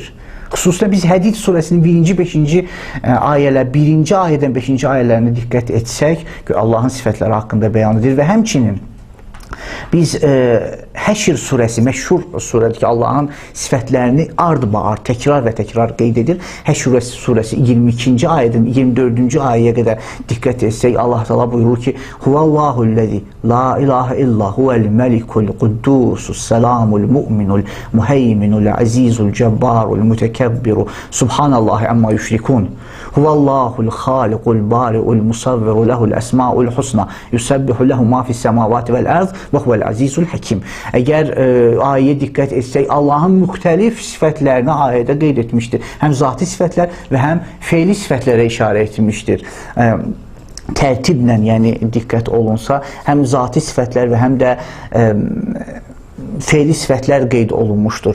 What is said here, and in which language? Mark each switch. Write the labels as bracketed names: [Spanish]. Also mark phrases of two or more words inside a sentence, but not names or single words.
[Azerbaijani] Xüsusilə biz Hədid surəsinin 1-5-ci ayələr, 1-ci ayədən 5-ci ayələrinə diqqət etsək, Allahın sifətləri haqqında bəyan edir və həmçinin biz Həşr surəsi məşhur surədir ki, Allahın sifətlərini ard-ba-ard təkrar və təkrar qeyd edir. Həşr surəsi 22-ci ayədən 24-cü ayəyə qədər diqqət etsək, Allah Teala buyurur ki: [Arabic] "هو الله الذي لا إله إلا هو الملك القدوس السلام المؤمن المهيمن العزيز الجبار المتكبر سبحان الله عما يشركون. هو الله الخالق البارئ المصور له الأسماء الحسنى يسبح له ما في السماوات والأرض وهو العزيز الحكيم." [Azerbaijani] Əgər ayəyə diqqət etsək, Allahın müxtəlif sifətlərini ayədə qeyd etmişdir. Həm zati sifətlər və həm feili sifətlərə işarə etmişdir. Tərtiblə, yəni diqqət olunsa, həm zati sifətlər və həm də feili sifətlər qeyd olunmuşdur.